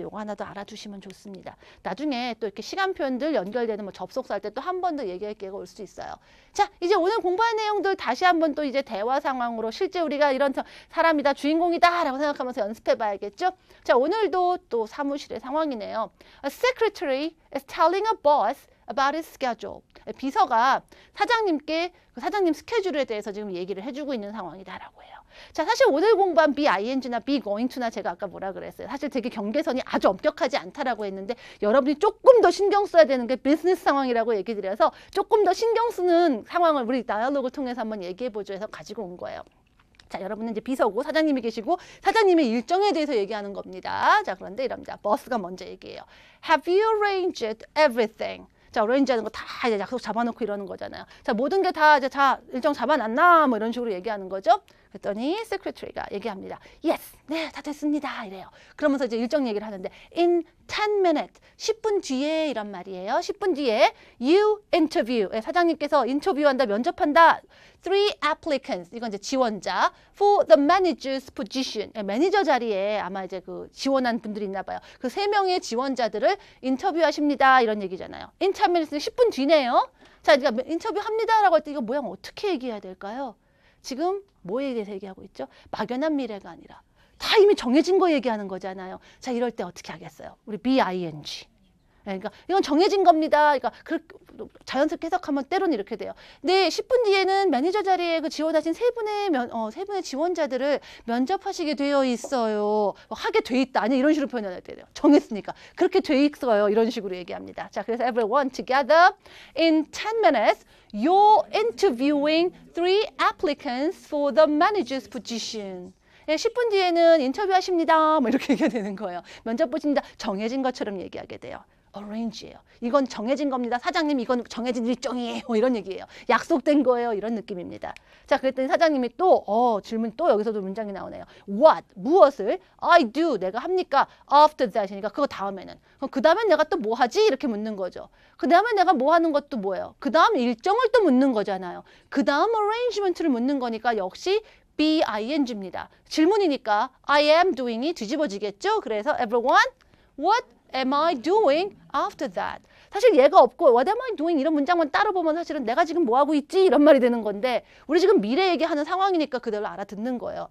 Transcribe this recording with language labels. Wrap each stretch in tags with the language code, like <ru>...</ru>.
<ko>요거 하나 더 알아두시면 좋습니다. 나중에 또 이렇게 시간 표현들 연결되는 뭐 접속사 할 때 또 한 번 더 얘기할 기회가 올 수 있어요. 자, 이제 오늘 공부한 내용들 다시 한번 또 이제 대화 상황으로 실제 우리가 이런 사람이다, 주인공이다 라고 생각하면서 연습해 봐야겠죠? 자, 오늘도 또 사무실의 상황이네요.</ko> <en>A secretary is telling a boss about his schedule.</en> <ko>비서가 사장님께 사장님 스케줄에 대해서 지금 얘기를 해주고 있는 상황이다라고 해요. 자, 사실 오늘 공부한 be ing나 be going to나 제가 아까 뭐라 그랬어요. 사실 되게 경계선이 아주 엄격하지 않다라고 했는데 여러분이 조금 더 신경 써야 되는 게 비즈니스 상황이라고 얘기 드려서 조금 더 신경 쓰는 상황을 우리 다이얼로그를 통해서 한번 얘기해보죠 해서 가지고 온 거예요. 자, 여러분은 이제 비서고 사장님이 계시고 사장님의 일정에 대해서 얘기하는 겁니다. 자, 그런데 이럽니다. 버스가 먼저 얘기해요.</ko> <en>Have you arranged everything?</en> <ko>자, 어레인지 하는 거 다 이제 약속 잡아놓고 이러는 거잖아요. 자, 모든 게 다 이제 일정 잡아놨나? 뭐 이런 식으로 얘기하는 거죠. 그랬더니 secretary가 얘기합니다.</ko> <en>Yes,</en> <ko>네, 다 됐습니다. 이래요. 그러면서 이제 일정 얘기를 하는데</ko> <en>in 10 minutes,</en> <ko>10분 뒤에 이란 말이에요. 10분 뒤에</ko> <en>you interview,</en> <ko>사장님께서 인터뷰한다, 면접한다.</ko> <en>3 applicants,</en> <ko>이건 이제 지원자</ko> <en>for the manager's position,</en> <ko>매니저 자리에 아마 이제 그 지원한 분들이 있나 봐요. 그 3명의 지원자들을 인터뷰하십니다. 이런 얘기잖아요.</ko> <en>in 10 minutes,</en> <ko>10분 뒤네요. 자, 그러니까 인터뷰합니다라고 할 때 이거 모양 어떻게 얘기해야 될까요? 지금 뭐에 대해서 얘기하고 있죠? 막연한 미래가 아니라 다 이미 정해진 거 얘기하는 거잖아요. 자, 이럴 때 어떻게 하겠어요? 우리 be-ing. 그러니까 이건 정해진 겁니다. 그러니까 자연스럽게 해석하면 때로는 이렇게 돼요. 네, 10분 뒤에는 매니저 자리에 그 지원하신 세 분의 지원자들을 면접하시게 되어 있어요. 하게 돼 있다. 아니 이런 식으로 표현해야 돼요. 정했으니까. 그렇게 돼 있어요. 이런 식으로 얘기합니다. 자, 그래서</ko> <en>everyone together in 10 minutes you're interviewing 3 applicants for the manager's position.</en> <ko>10분 뒤에는 인터뷰하십니다. 뭐 이렇게 얘기가 되는 거예요. 면접 보십니다. 정해진 것처럼 얘기하게 돼요. arrange예요. 이건 정해진 겁니다. 사장님 이건 정해진 일정이에요. 이런 얘기예요. 약속된 거예요. 이런 느낌입니다. 자, 그랬더니 사장님이 또 질문 또 여기서도 문장이 나오네요.</ko> <en>What?</en> <ko>무엇을?</ko> <en>I do.</en> <ko>내가 합니까?</ko> <en>After that.</en> <ko>그러니까 그거 다음에는. 그럼 그 다음엔 내가 또 뭐 하지? 이렇게 묻는 거죠. 그 다음에 내가 뭐 하는 것도 뭐예요? 그 다음 일정을 또 묻는 거잖아요. 그 다음 arrangement를 묻는 거니까 역시 be-ing입니다. 질문이니까 I am doing이 뒤집어지겠죠? 그래서</ko> <en>everyone, what am I doing after that?</en> <ko>사실 얘가 없고 what am I doing 이런 문장만 따로 보면 사실은 내가 지금 뭐 하고 있지? 이런 말이 되는 건데 우리 지금 미래 얘기하는 상황이니까 그대로 알아듣는 거예요.</ko>